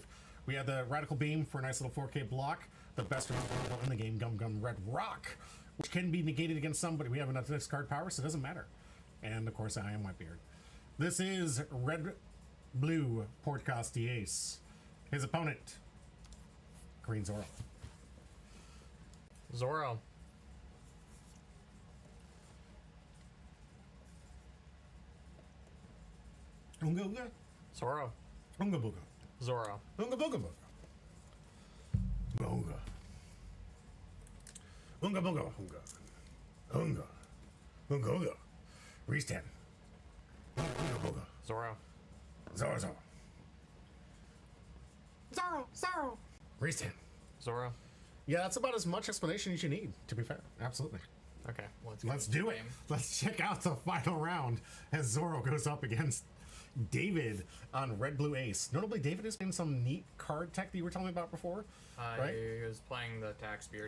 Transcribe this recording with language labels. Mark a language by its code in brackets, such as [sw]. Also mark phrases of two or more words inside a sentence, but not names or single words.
[en] We have the Radical Beam for a nice little 4k block. The best in the game, Gum Gum Red Rock, which can be negated against somebody. We have enough discard power, so it doesn't matter. And of course, I Am Whitebeard. This is Red Blue Podcast Ace. His opponent, Green Zoro. Zoro. Unga Unga. Zoro. Unga Booga. Zoro. Unga Booga Booga. Unga. Unga Booga Unga. Unga. Unga Unga. Restand. Unga Booga. Zoro. Zoro Zoro. Zoro. Restand. Zoro. Yeah, that's about as much explanation as you need, to be fair. Absolutely. Okay. Let's do it. Let's check out the final round as Zoro goes up against David on Red Blue Ace. Notably, David is in some neat card tech that you were telling me about before, right? He was playing the Tax Beard.